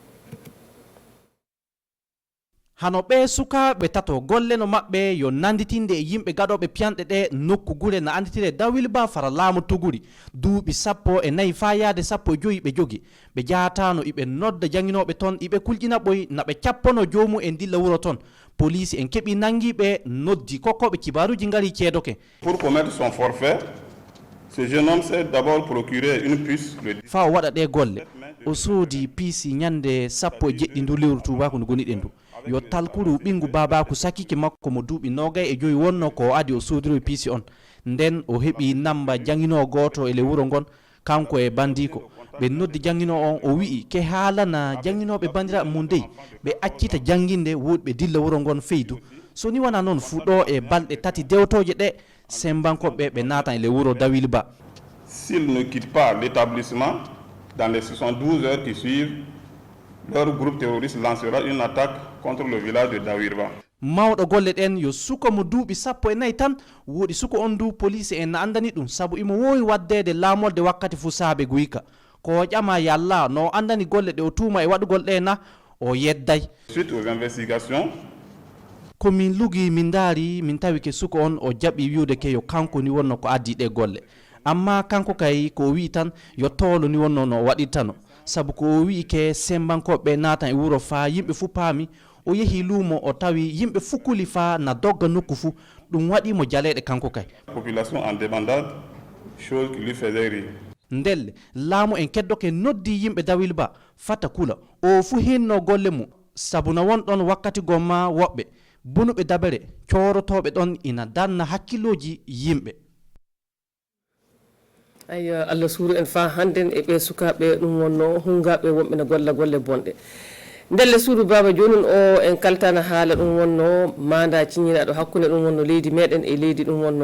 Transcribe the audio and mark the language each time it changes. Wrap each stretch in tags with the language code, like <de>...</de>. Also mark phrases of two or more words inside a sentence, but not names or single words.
<ff>hano ɓe sukaɓe tato golle no maɓɓe yo nanditinde e yimɓe gaɗoɓe piyanɗe ɗe nokku gure no anditire Dawilba fara laamu Tuguri duuɓi 14 fa yaade 15 ɓe jogi ɓe jahatano iɓe nodda jangguinoɓe toon iɓe kulƴina ɓoy naɓe cappono jomum en dilla wuro toon police en keeɓi nanguiɓe noddi kokkoɓe kibaruji ngari ceedoke</ff> <fr>pour commettre son forfait ce jeune homme s'est d'abord procuré une puce</fr> <ff>fa o waɗa ɗe golle o soodi piisi ñande 17 ndu lewru tubako ndu goniɗen ndu yo talkuru ɓingu babaku sakiki makko mo duuɓi 25 wonno ko adi o soodiro piisi on nden o heeɓi namba jangguino goto ele wuro ngon kanko e bandiko ɓe noddi jangguino on o wi'i ke haalana jangguinoɓe bandiraɓe mum dey ɓe accita jangguinde woɗɓe dilla wuro ngon feydu so ni wona noon fuɗɗo e balɗe tati dewtoje ɗe sembankoɓe ɓe natan ele wuro Dawilba</ff> <fr>s'il ne quitte pas l'établissement dans les 72 heures qui suivent leur groupe terroriste lancera une attaque contre le village de Dawirba.</fr> <ff>mawɗo golle ɗen yo suko mo duuɓi 14 tan woɗi suko on du police en andani ɗum saabu imo wowi waddede laamolde wakkati fu saabe guyka ko ƴama yalla no andani golle ɗe o tuuma e waɗugol ɗe na o yedday</ff> <fr>suite aux investigations</fr> <ff>komin lugi min daari min tawi ke suko on o jaɓi wiwde ke yo kanko ni wonno ko addi ɗe golle amma kanko kay ko wi tan yo toolo ni wonno no waɗirtano sabu ko wi ke sembankoɓe natan e wuro fa yimɓe fu paami o yehi luumo o tawi yimɓe fukuli fa na dogga nokku fu ɗum waɗimo jaleɗe kanko kay</ff> <fr>population en débandade chose qui lui faisait rire</fr> <ff>ndelle laamu en keddoke noddi yimɓe Dawilba fata kula o fu hinno golle mum sabu no won ɗon wakkati gomma woɓɓe bunuɓe dabere corotoɓe ɗon ina danna hakkilloji yimɓe ayyo Allah suuru en fa handen e ɓe sukaɓe ɗum wonno hungaɓe wonɓe ne golla golle bonɗe ndelle suudu baba jonin o en kaltana haala ɗum wonno manda ciññinaɗo hakkude ɗum wonno leydi meɗen e leydi ɗum wonno</ff>